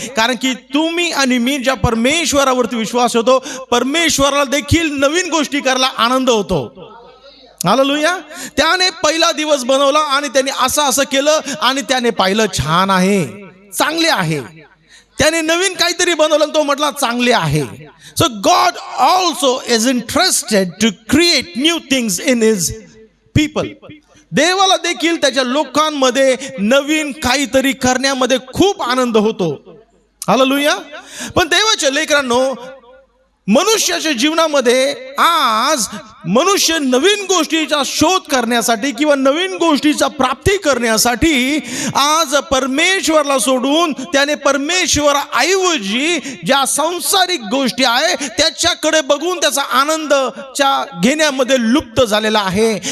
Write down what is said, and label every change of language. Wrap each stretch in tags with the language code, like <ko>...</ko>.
<mr>कारण की तुम्ही आणि मी ज्या परमेश्वरावरती विश्वास होतो, परमेश्वराला देखील नवीन गोष्टी करायला आनंद होतो. हालेलुया. त्याने पहिला दिवस बनवला आणि त्याने असं केलं आणि त्याने पाहिलं छान आहे, चांगले आहे. त्याने नवीन काहीतरी बनवलं, तो म्हटला चांगले आहे.</mr> <en>So God also is interested to create new things in his people.</en> <mr>देवाला देखील त्याच्या लोकांमध्ये नवीन काहीतरी करण्यामध्ये खूप आनंद होतो. हालेलुया. पण देवाच्या लेकरांनो, मनुष्याच्या जीवनामध्ये आज मनुष्य नवीन गोष्टीचा शोध करण्यासाठी किंवा नवीन गोष्टीचा प्राप्ती करण्यासाठी आज परमेश्वराला सोडून त्याने परमेश्वराऐवजी ज्या सांसारिक गोष्टी आहे त्याच्याकडे बघून त्याचा आनंदच्या घेण्यामध्ये लुप्त झालेला आहे.</mr>